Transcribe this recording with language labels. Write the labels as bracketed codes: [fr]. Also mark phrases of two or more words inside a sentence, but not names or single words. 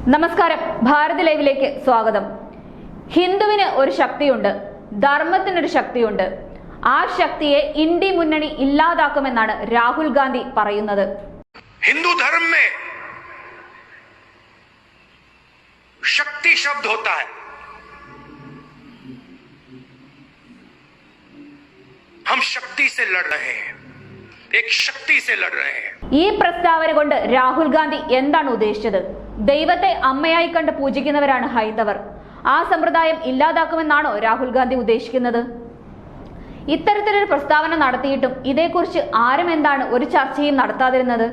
[ml] നമസ്കാരം, ഭാരത് ലൈവിലേക്ക് സ്വാഗതം. ഹിന്ദുവിന് ഒരു ശക്തിയുണ്ട്, ധർമ്മത്തിനൊരു ശക്തിയുണ്ട്. ആ ശക്തിയെ ഇന്ത്യ മുന്നണി ഇല്ലാതാക്കുമെന്നാണ് രാഹുൽ ഗാന്ധി പറയുന്നത്. [hi] हिंदू धर्म में शक्ति शब्द होता है. हम शक्ति से लड़ रहे हैं, एक शक्ति से लड़ रहे हैं. [ml] ഈ പ്രസ്താവന കൊണ്ട് രാഹുൽ ഗാന്ധി എന്താണ് ഉദ്ദേശിച്ചത്? ദൈവത്തെ അമ്മയായി കണ്ട് പൂജിക്കുന്നവരാണ് ഹൈന്ദവർ. ആ സമ്പ്രദായം ഇല്ലാതാക്കുമെന്നാണോ രാഹുൽ ഗാന്ധി ഉദ്ദേശിക്കുന്നത്? ഇത്തരത്തിലൊരു പ്രസ്താവന നടത്തിയിട്ടും ഇതേക്കുറിച്ച് ആരും എന്താണ് ഒരു ചർച്ചയും നടത്താതിരുന്നത്?